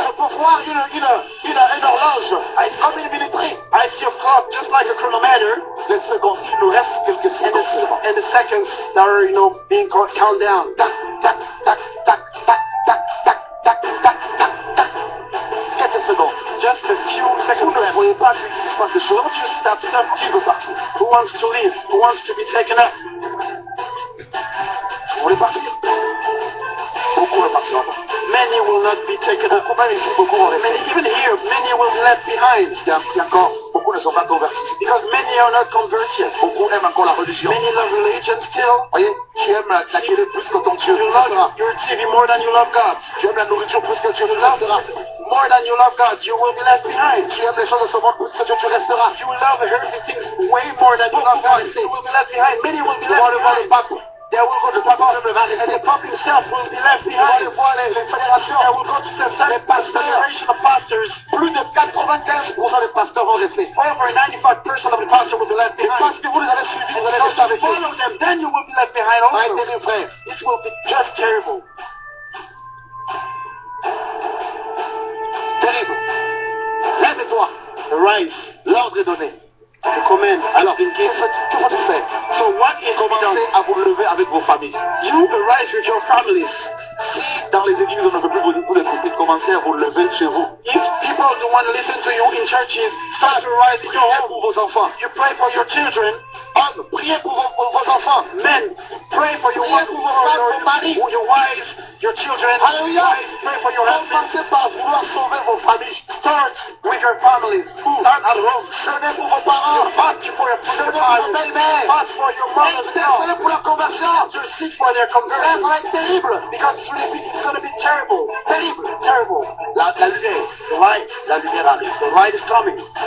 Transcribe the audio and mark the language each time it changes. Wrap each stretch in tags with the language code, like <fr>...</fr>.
<fr>Je peux voir une horloge. Comme une militaire.</fr> <en>I see a clock just like a chronometer.</en> <fr>Les secondes. Il nous reste quelques secondes.</fr> <en>And the seconds that are, being count down.</en> <fr>Tac, tac, tac, tac, tac, tac, tac, tac, tac, tac, tac. Quelques secondes.</fr> <en>Just a few seconds.</en> <fr>Vous ne voyez pas qu'il se passe des choses.</fr> <en>Don't you stop</en> <fr>qui veut partir?</fr> <en>Who wants to leave? Who wants to be taken up?</en> <fr>Vous voulez partir? Beaucoup ne partiront pas.</fr> <en>Many will not be taken up.</en> <fr>Même ici, beaucoup vont rester.</fr> <en>Even here, many will be left behind.</en> <fr>Il y a encore, beaucoup ne sont pas convertis.</fr> <en>Because many are not converted.</en> <fr>Beaucoup aiment encore la religion.</fr> <en>Many love religion still.</en> <fr>Voyez, tu aimes la télé plus que ton Dieu.</fr> <en>You love your TV more than you love God.</en> <fr>Tu aimes la nourriture plus que Dieu.</fr> <en>You love more than you love God. You will be left behind.</en> <fr>Tu aimes les choses de ce monde plus que Dieu. Tu resteras.</fr> <en>You will love earthly things way more than you love God. You will be left behind. Many will be left behind. There will go to the Pope, and the Pope himself will be left behind.</en> <fr>Les fédérations,</fr> <en>there will go to the federation of pastors.</en> <fr>Plus de 95% des pasteurs vont rester.</fr> <en>Over 95% of the pastors will be left behind.</en> <fr>Parce que vous les avez suivis, vous allez rester avec eux.</fr> <en>Follow them, then you will be left behind also.</en> <fr>Ouais, terrible, frère.</fr> <en>This will be just terrible.</en> <fr>Terrible. Lève-toi.</fr> <en>Rise.</en> <fr>L'ordre est donné. Alors, que faut-il faire?</fr> <en>So what is</en> <fr>commencez à vous lever avec vos familles.</fr> <en>You arise with your families.</en> <fr>Si dans les églises on ne veut plus vous écouter, commencez à vous lever chez vous.</fr> <en>If people don't want to listen to you in churches, start to rise in your home.</en> <fr>Pour vos enfants.</fr> <en>You pray for your children.</en> <fr>Hommes, priez pour vos enfants.</fr> <en>Men, pray for your wives,</en> <fr>vos maris,</fr> <en>your wives, your children. Alléluia. Pray for your husband.</en> <fr>Commencez par vouloir sauver vos familles.</fr> <en>Start with your families. Start at home.</en> <fr>Jeûnez pour vos parents.</fr> <en>Fast for your belle-mère. Fast for your mother.</en> <fr>Intercédez pour leur conversion.</fr> <en>To seek for their conversion.</en> <fr>Ça va être terrible.</fr> <en>Because it's going to be terrible. Terrible. Terrible.</en> <fr>La lumière.</fr> <en>The light.</en> <fr>La lumière arrive.</fr> <en>The light is coming.</en>